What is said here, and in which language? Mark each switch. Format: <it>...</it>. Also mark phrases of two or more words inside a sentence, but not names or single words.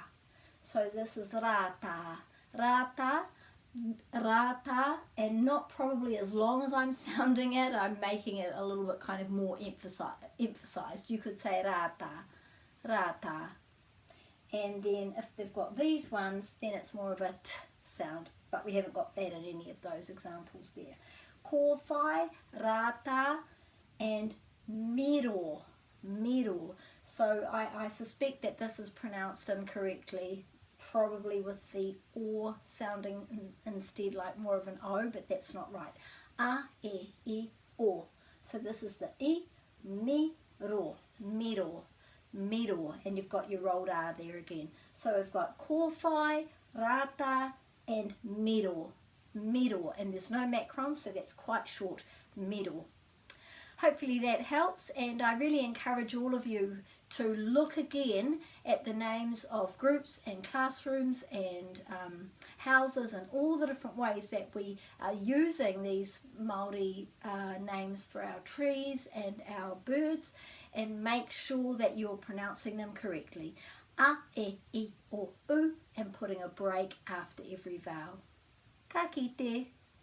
<en>So this is rata, and not probably as long as I'm sounding it. I'm making it a little bit kind of more emphasized. You could say rata. And then if they've got these ones, then it's more of a t sound, but we haven't got that in any of those examples there.</en> <mi>Kōwhai, rata,</mi> <en>and miro. So I suspect that this is pronounced incorrectly, probably with the o sounding instead like more of an o, but that's not right.</en> <mi>A, e, I, o.</mi> <en>So this is the I, miro, and you've got your rolled R there again. So we've got</en> <mi>kōwhai, rata,</mi> <en>and miro, and there's no macron, so that's quite short, miro. Hopefully that helps, and I really encourage all of you to look again at the names of groups and classrooms and houses and all the different ways that we are using these Māori names for our trees and our birds, and make sure that you're pronouncing them correctly.</en> <mi>A, e, I, o,</mi> <en>u, and putting a break after every vowel.</en> <mi>Ka kite.</mi>